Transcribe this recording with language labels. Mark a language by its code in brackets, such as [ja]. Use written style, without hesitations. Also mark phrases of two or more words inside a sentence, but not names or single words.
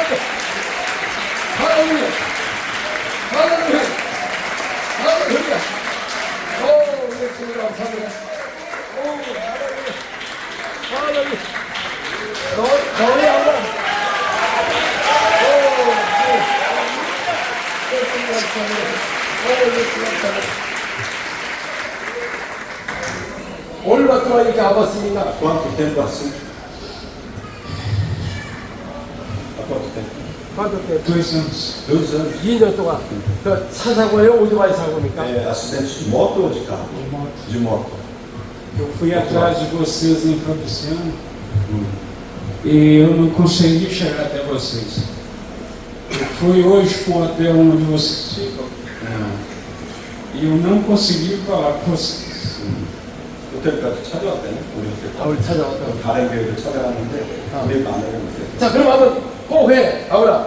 [ko] 할렐루야 할렐루야 할렐루야 오 우리 주님 감사합니다 오 할렐루야 너희 아우라 얼마 동안 이렇게 아팠습니까? [pt] Quanto tempo assim? Há quanto tempo? quanto tempo? 2 anos. 2 anos. [ko] 2년 동안 그 차 사고예요? 오토바이 사고입니까? [pt] É, acidente de moto ou de carro? De moto. Eu fui atrás de vocês em produção e eu não consegui chegar até vocês. Eu fui hoje para o hotel onde vocês ficam e eu não consegui falar com vocês. [ko] 호텔까지 찾아왔대네. 우리 찾아왔다. 다른 교회를 찾아왔는데 우리 만나게 못했대. 자 그럼 한번 꼭 해. 아우라.